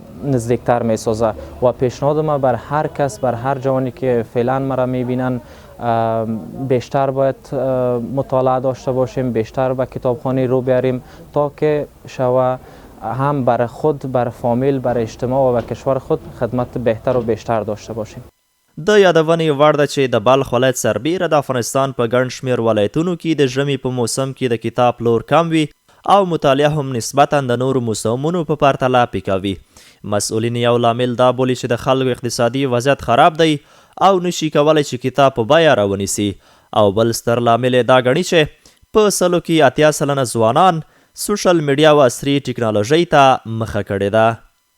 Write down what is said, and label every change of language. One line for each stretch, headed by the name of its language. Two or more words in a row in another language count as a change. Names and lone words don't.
Persian: نزدیکتر میسازه و پیشنهاد ما بر هر کس، بر هر جوانی که فعلا ما را میبینن بیشتر باید مطالعه داشته باشیم، بیشتر به کتابخانه رو بیاریم تا که شوه هم برای خود، برای فامیل، برای اجتماع و کشور خود خدمت بهتر و بیشتر داشته باشیم.
Pashto: د یادونې وړ ده چې د بلخ ولایت سربیره د افغانستان په ګڼ شمېر ولایتونو کې د ژمي په موسم کې د کتاب پلور کم وي او مطالعه هم نسبتا د نورو موسمونو په پرتله پیکه وي. مسؤلین یو لامل دا بولي چې د خلکو اقتصادي وضعیت خراب دی او نشي کولی چې کتاب په بیه راونیسي، او بل ستر لامل یې دا ګڼي چې په سلو کې 80 سلنه ځوانان
English: social media
Pashto: او عصري ټکنالوژۍ ته مخه کړې ده.